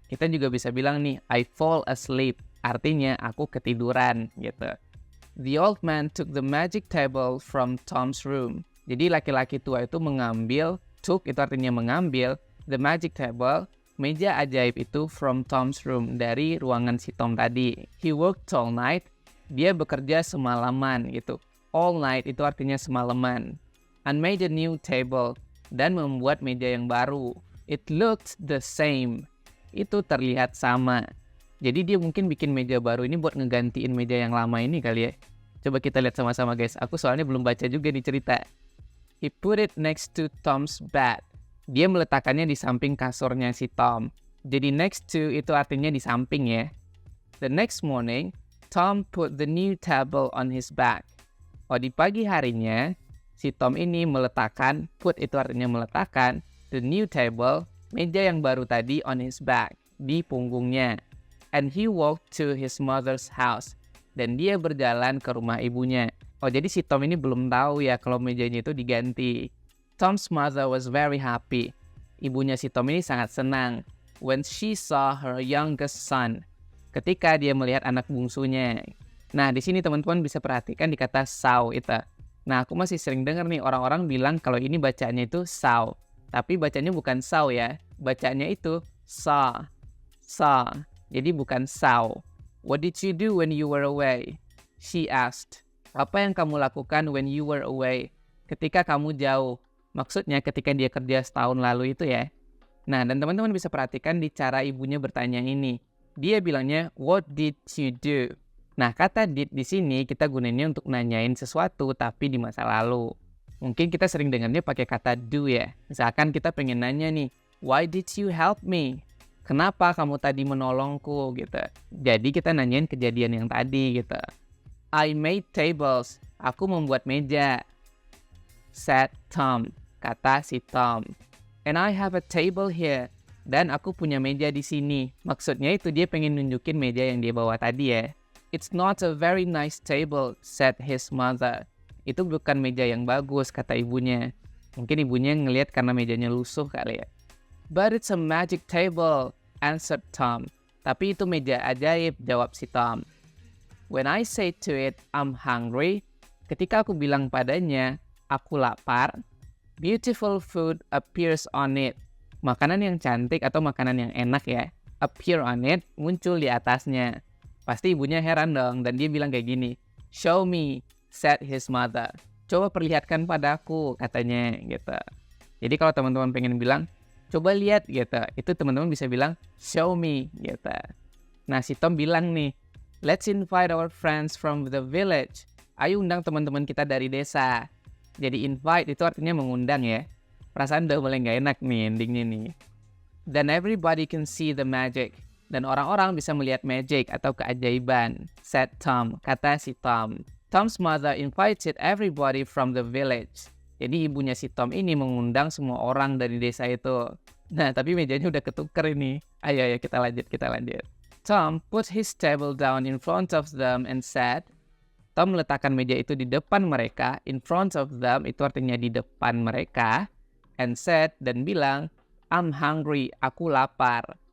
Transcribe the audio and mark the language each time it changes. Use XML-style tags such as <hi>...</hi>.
<id>Kita juga bisa bilang nih, I fall asleep. Artinya aku ketiduran gitu.</id> <en>The old man took the magic table from Tom's room. Jadi laki-laki tua itu mengambil, took itu artinya mengambil,</en> <id>the magic table, meja ajaib itu from Tom's room, dari ruangan si Tom tadi. He worked all night, dia bekerja semalaman gitu. All night itu artinya semalaman. And made a new table, dan membuat meja yang baru.</id> <en>It looked the same, itu terlihat sama.</en> <id>Jadi dia mungkin bikin meja baru ini buat ngegantiin meja yang lama ini kali ya. Coba kita lihat sama-sama guys, aku soalnya belum baca juga nih cerita. He put it next to Tom's bed. Dia meletakkannya di samping kasurnya si Tom.</id> <en>Jadi next to itu artinya di samping ya. The next morning, Tom put the new table on his back.</en> <id>Oh, di pagi harinya, si Tom ini meletakkan, put itu artinya meletakkan, the new table, meja yang baru tadi on his back, di punggungnya.</id> <en>And he walked to his mother's house.</en> <id>Dan dia berjalan ke rumah ibunya. Oh, jadi si Tom ini belum tahu ya kalau mejanya itu diganti.</id> <en>Tom's mother was very happy.</en> <id>Ibunya si Tom ini sangat senang when she saw her youngest son. Ketika dia melihat anak bungsunya. Nah, di sini teman-teman bisa perhatikan di kata saw itu. Nah, aku masih sering dengar nih orang-orang bilang kalau ini bacanya itu saw. Tapi bacanya bukan saw ya. Bacanya itu saw. Saw. Jadi bukan saw.</id> <en>What did you do when you were away?</en> <id>She asked. Apa yang kamu lakukan when you were away? Ketika kamu jauh. Maksudnya ketika dia kerja setahun lalu itu ya. Nah, dan teman-teman bisa perhatikan di cara ibunya bertanya ini. Dia bilangnya, what did you do? Nah, kata did di sini kita gunainnya untuk nanyain sesuatu tapi di masa lalu. Mungkin kita sering dengarnya pakai kata do ya. Misalkan kita pengen nanya nih, why did you help me? Kenapa kamu tadi menolongku gitu. Jadi kita nanyain kejadian yang tadi gitu.</id> <en>I made tables. Aku membuat meja. Said Tom. Kata si Tom. And I have a table here.</en> <id>Dan aku punya meja di sini. Maksudnya itu dia pengen nunjukin meja yang dia bawa tadi ya.</id> <en>It's not a very nice table, said his mother.</en> <id>Itu bukan meja yang bagus, kata ibunya. Mungkin ibunya ngelihat karena mejanya lusuh kali ya.</id> <en>But it's a magic table, answered Tom. Tapi itu meja ajaib, jawab si Tom. When I say to it, I'm hungry.</en> <id>Ketika aku bilang padanya, aku lapar.</id> <en>Beautiful food appears on it.</en> <id>Makanan yang cantik atau makanan yang enak ya. Appear on it, muncul di atasnya. Pasti ibunya heran dong, dan dia bilang kayak gini. Show me, said his mother. Coba perlihatkan padaku, katanya gitu. Jadi kalau teman-teman pengen bilang, coba lihat gitu. Itu teman-teman bisa bilang, show me gitu. Nah, si Tom bilang nih, let's invite our friends from the village. Ayo undang teman-teman kita dari desa. Jadi invite itu artinya mengundang ya. Perasaan udah mulai gak enak nih endingnya nih. Then everybody can see the magic. Dan orang-orang bisa melihat magic atau keajaiban.</id> <en>Said Tom, kata si Tom. Tom's mother invited everybody from the village.</en> <id>Jadi ibunya si Tom ini mengundang semua orang dari desa itu. Nah, tapi mejanya udah ketuker ini. Ayo kita lanjut.</id> <en>Tom put his table down in front of them and said, Tom meletakkan meja itu di depan mereka, in front of them itu artinya di depan mereka, and said, dan bilang, I'm hungry, aku lapar.</en>